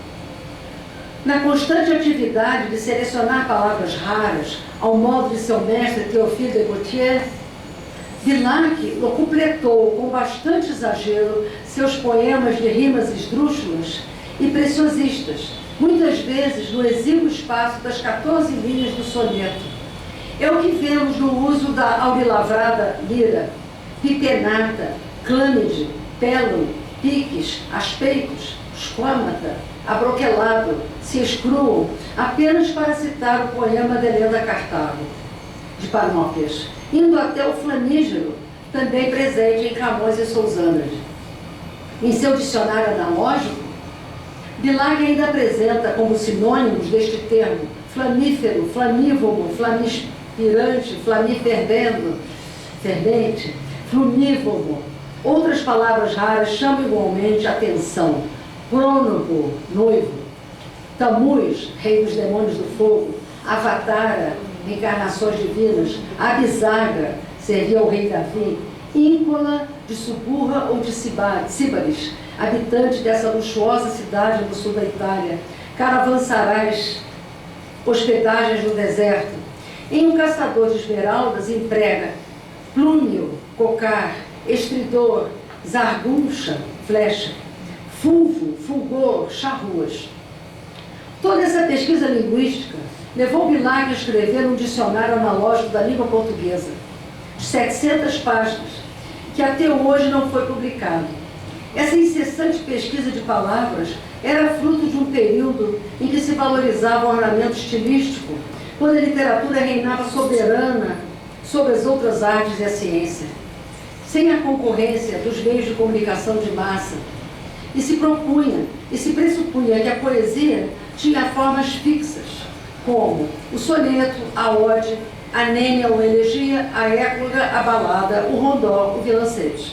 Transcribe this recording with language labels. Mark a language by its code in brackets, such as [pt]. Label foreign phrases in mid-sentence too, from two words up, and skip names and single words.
[pt] Na constante atividade de selecionar palavras raras, ao modo de seu mestre Théophile de Gautier, Bilac locupletou com bastante exagero seus poemas de rimas esdrúxulas e preciosistas, muitas vezes no exíguo espaço das 14 linhas do soneto. É o que vemos no uso da aurilavrada lira, pipenata, clâmide, pélon, piques, aspeitos, esquamata, abroquelado, se escruam, apenas para citar o poema de Helena Cartago, de Panóplias, indo até o flamígero, também presente em Camões e Sousanas. Em seu dicionário analógico, Bilac ainda apresenta como sinônimos deste termo flamífero, flamívomo, flamispirante, flamifervendo, fervente, flumívomo. Outras palavras raras chamam igualmente a atenção: Prônogo, noivo; Tamuz, rei dos demônios do fogo; Avatara, encarnações divinas; Abisaga, servia ao rei Davi; Íncola, de Suburra ou de Síbaris, habitante dessa luxuosa cidade no sul da Itália; caravansarais, hospedagens no deserto. Em Um Caçador de Esmeraldas emprega plúmio, cocar, estridor, zarguncha, flecha; fulvo, fulgor, charruas. Toda essa pesquisa linguística levou Bilac a escrever um dicionário analógico da língua portuguesa, de 700 páginas, que até hoje não foi publicado. Essa incessante pesquisa de palavras era fruto de um período em que se valorizava o ornamento estilístico, quando a literatura reinava soberana sobre as outras artes e a ciência, sem a concorrência dos meios de comunicação de massa, e se pressupunha que a poesia tinha formas fixas, como o soneto, a ode, a nêmia ou elegia, a écloga, a balada, o rondó, o vilancete.